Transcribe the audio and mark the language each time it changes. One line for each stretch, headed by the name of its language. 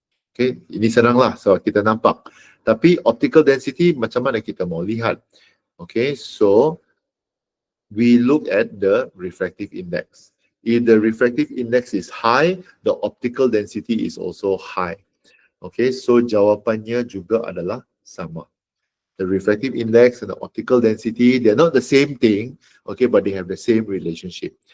Malay: Okay, ini senang lah sebab kita nampak. Tapi optical density macam mana kita mau lihat?
English: Okay, so we look at the refractive index. If the refractive index is high, the optical density is also high.
Malay: Okay, so jawapannya juga adalah sama.
English: The refractive index and the optical density, they're not the same thing, okay, but they have the same relationship.